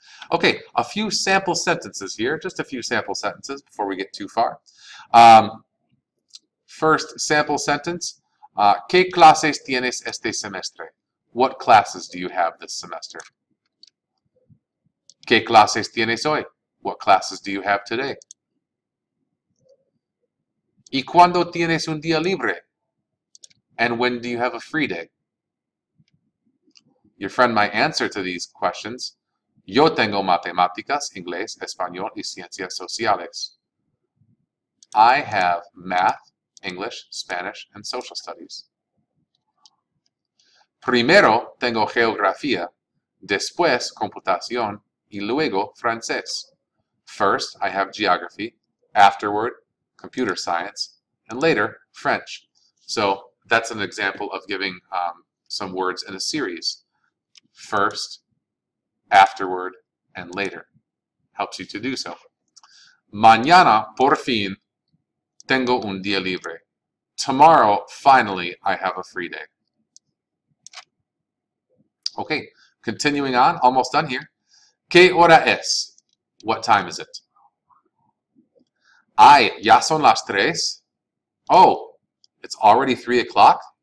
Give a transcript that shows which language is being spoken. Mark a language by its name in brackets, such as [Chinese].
[English] Okay, a few sample sentences here, just a few sample sentences before we get too far. First sample sentence, [Spanish] ¿Qué clases tienes este semestre? [English] What classes do you have this semester? [Spanish] ¿Qué clases tienes hoy? [English] What classes do you have today? [Spanish] ¿Y cuándo tienes un día libre? [English] And when do you have a free day? Your friend might answer to these questions. [Spanish] Yo tengo matemáticas, inglés, español y ciencias sociales. [English] I have math, English, Spanish, and social studies. [Spanish] Primero tengo geografía, después computación y luego francés. [English] First, I have geography, afterward, computer science, and later, French. So that's an example of giving some words in a series. First, afterward, and later. Helps you to do so. [Spanish] Mañana, por fin, tengo un día libre. [English] Tomorrow, finally, I have a free day. Okay, continuing on, almost done here. [Spanish] ¿Qué hora es? [English] What time is it? [Spanish] Ay, ya son las tres? [English] Oh, it's already 3 o'clock?